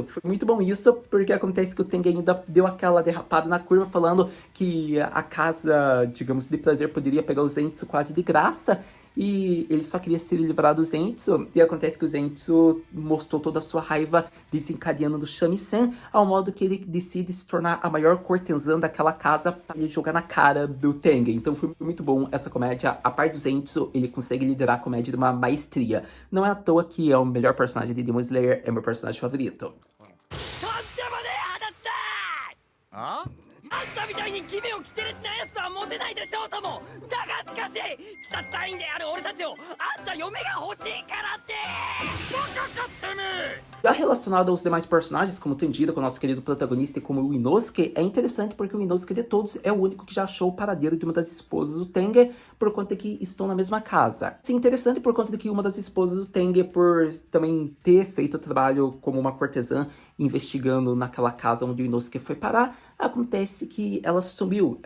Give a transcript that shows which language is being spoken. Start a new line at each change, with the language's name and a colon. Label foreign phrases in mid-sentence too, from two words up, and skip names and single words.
Portuguese: Foi muito bom isso, porque acontece que o Tengen ainda deu aquela derrapada na curva, falando que a casa, digamos, de prazer poderia pegar o Zenitsu quase de graça, e ele só queria se livrar do Zenitsu, e acontece que o Zenitsu mostrou toda a sua raiva desencadeando do shamisen, ao modo que ele decide se tornar a maior cortesã daquela casa para ele jogar na cara do Tengen. Então foi muito bom essa comédia. A parte do Zenitsu, ele consegue liderar a comédia de uma maestria. Não é à toa que é o melhor personagem de Demon Slayer, é meu personagem favorito.
Japanese: あんたみたいに奇妙奇烈なやつはモテないでしょうともだがしかし鬼殺隊員である俺たちをあんた嫁が欲しいからってバカかてめえ
Portuguese: Já relacionado aos demais personagens, como Tanjiro, com o nosso querido protagonista, e como o Inosuke, é interessante porque o Inosuke de todos é o único que já achou o paradeiro de uma das esposas do Tengen, por conta que estão na mesma casa. Isso é interessante por conta de que uma das esposas do Tengen, por também ter feito o trabalho como uma cortesã, investigando naquela casa onde o Inosuke foi parar, acontece que ela sumiu.